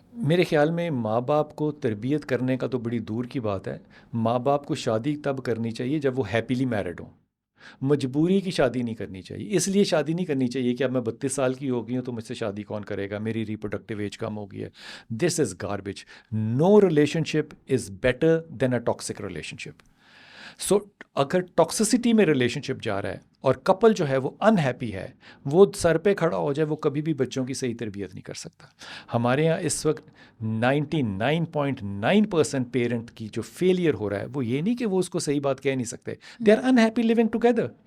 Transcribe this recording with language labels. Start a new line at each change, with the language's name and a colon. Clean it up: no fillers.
Urdu: میرے خیال میں ماں باپ کو تربیت کرنے کا تو بڑی دور کی بات ہے. ماں باپ کو شادی تب کرنی چاہیے جب وہ
English: happily married
Urdu: ہوں. مجبوری کی شادی نہیں کرنی چاہیے. اس لیے شادی نہیں کرنی چاہیے کہ اب میں 32 سال کی ہو گئی ہوں تو مجھ سے شادی کون کرے گا، میری ریپروڈکٹیو ایج کم ہو گئی ہے.
English: This is garbage. No relationship is better than a toxic relationship.
Urdu: سو اگر ٹاکسسٹی میں ریلیشن شپ جا رہا ہے اور کپل جو ہے وہ انہیپی ہے، وہ سر پہ کھڑا ہو جائے، وہ کبھی بھی بچوں کی صحیح تربیت نہیں کر سکتا. ہمارے یہاں اس وقت 99.9% پیرنٹ کی جو فیلئر ہو رہا ہے وہ یہ نہیں کہ وہ اس کو صحیح بات کہہ نہیں سکتے،
English: They are unhappy living together.